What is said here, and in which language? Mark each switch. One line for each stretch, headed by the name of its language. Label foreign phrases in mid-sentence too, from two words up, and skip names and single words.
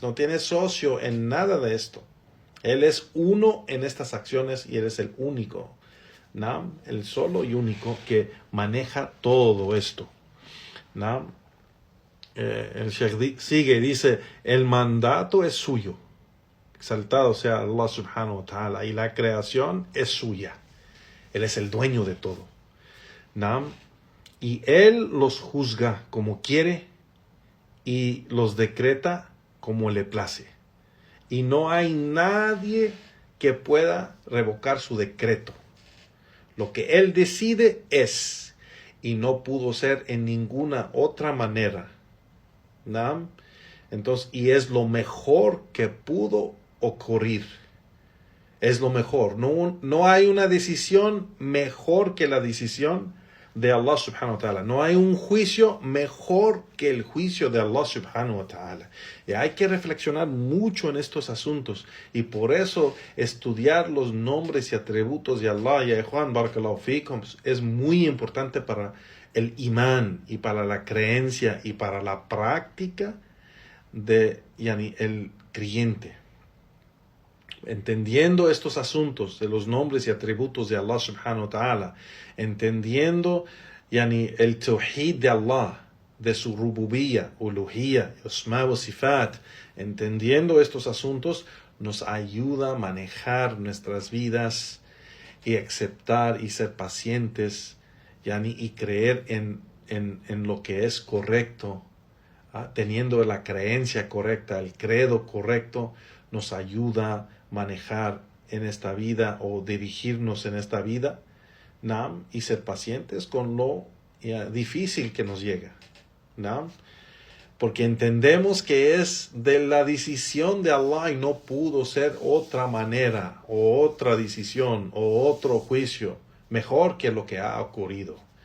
Spanish: No tiene socio en nada de esto. Él es uno en estas acciones y Él es el único, ¿no? El solo y único que maneja todo esto, ¿no? el Sheikh sigue y dice, el mandato es suyo. Exaltado sea
Arabic: الله سبحانه وتعالى.
Spanish: Y la creación es suya. Él es el dueño de todo. ¿Nam? Y Él los juzga como quiere y los decreta como le place. Y no hay nadie que pueda revocar su decreto. Lo que Él decide es, y no pudo ser en ninguna otra manera. ¿No? Entonces, y es lo mejor que pudo ocurrir. Es lo mejor. No hay una decisión mejor que la decisión de
Arabic: الله سبحانه وتعالى.
Spanish: No hay un juicio mejor que el juicio de
Arabic: الله سبحانه وتعالى.
Spanish: Y hay que reflexionar mucho en estos asuntos. Y por eso estudiar los nombres y atributos de Allah, ya Juan
Arabic: بارك الله فيكم,
Spanish: es muy importante para el imán y para la creencia y para la práctica de el creyente. Entendiendo estos asuntos de los nombres y atributos de
Arabic: الله سبحانه وتعالى,
Spanish: entendiendo el tawhid de Allah, de su
Arabic: ربوبية، ألوهية، أسماء وصفات,
Spanish: entendiendo estos asuntos, nos ayuda a manejar nuestras vidas y aceptar y ser pacientes y creer en lo que es correcto, teniendo la creencia correcta, el credo correcto, nos ayuda a manejar en esta vida o dirigirnos en esta vida, y ser pacientes con lo difícil que nos llega, porque entendemos que es de la decisión de Allah y no pudo ser otra manera o otra decisión o otro juicio mejor que lo que ha ocurrido.